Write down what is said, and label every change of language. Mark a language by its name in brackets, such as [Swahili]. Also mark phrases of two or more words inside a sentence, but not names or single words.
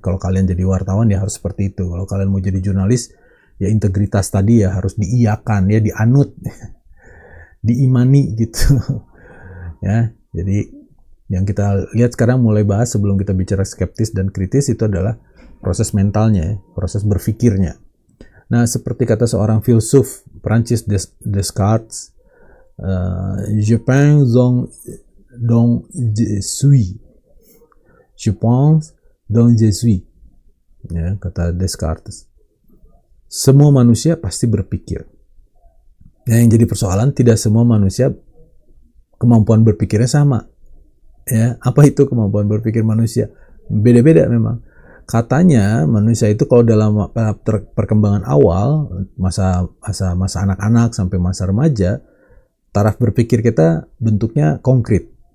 [Indonesian] Kalau kalian jadi wartawan ya harus seperti itu. Kalau kalian mau jadi jurnalis ya integritas tadi ya harus diiyakan ya, dianut, diimani gitu. Ya, jadi yang kita lihat sekarang mulai bahas sebelum kita bicara skeptis dan kritis itu adalah proses mentalnya, proses berpikirnya. Nah, seperti kata seorang filsuf Prancis Descartes, [French] je pense donc je suis. Je pense donc je suis. [Indonesian] Ya, kata Descartes. Semua manusia pasti berpikir. Nah, yang jadi persoalan tidak semua manusia kemampuan berpikirnya sama. Ya, apa itu kemampuan berpikir manusia? Beda-beda memang. Katanya manusia itu kalau dalam perkembangan awal, masa anak-anak sampai masa remaja, taraf berpikir kita bentuknya konkret.